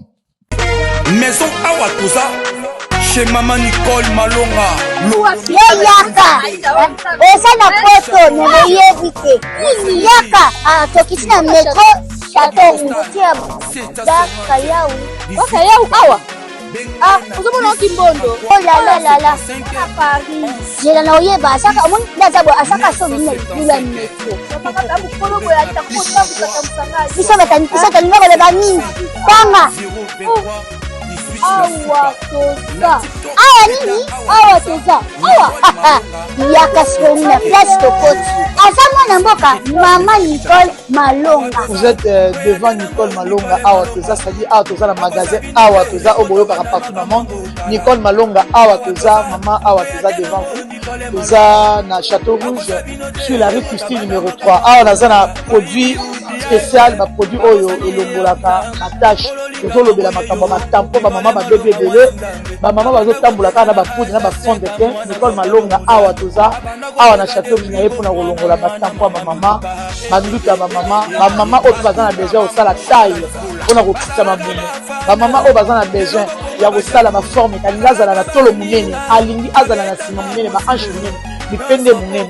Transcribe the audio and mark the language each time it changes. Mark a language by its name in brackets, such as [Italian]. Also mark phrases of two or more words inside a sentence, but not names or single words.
[Lingala] Maison awa toza chez maman Nicole Malonga. Yaka eza na poto neboyebite yaka tokisina metro chateau ngutia bakayau awa uzomona kimbondo oh la la Paris jela na oyeba asaka omoni ndazabo asaka so bina lula metro bisa taninga koleba nini kwanga awa toza awa yaka sikoni na place tokoti aza mwana mboka mama Nicole Malonga. [French] Vous êtes devant Nicole Malonga [Lingala] awa toza, [French] c'est-à-dire [Lingala] awa toza na magasin awa toza oboyoka [French] partout dans le monde. [Lingala] Nicole Malonga awa toza, maman awa toza [French] devant vous. [Lingala] Toza na [French] Château Rouge sur la rue Custine numéro 3. [Lingala] Awa naza na [French] produit spécial [Lingala] baproduit oyo elongolaka batache tozolobela makambo ya batampo bamama babebe ebele bamama bazotambola kaka na bapoudre na [French] bafond de teint. [Lingala] Nicole Malonga awa toza awa na chateau minaye mpona kolongola batampo ya bamama bandutu ya bamama oyo baza na besoin kosala taille mpona kokitisa mabumu, bamama oyo baza na besoin ya kosala baforme kalingi azala na tolo monene alingi azala na nsima monene baanche monene mipende monene.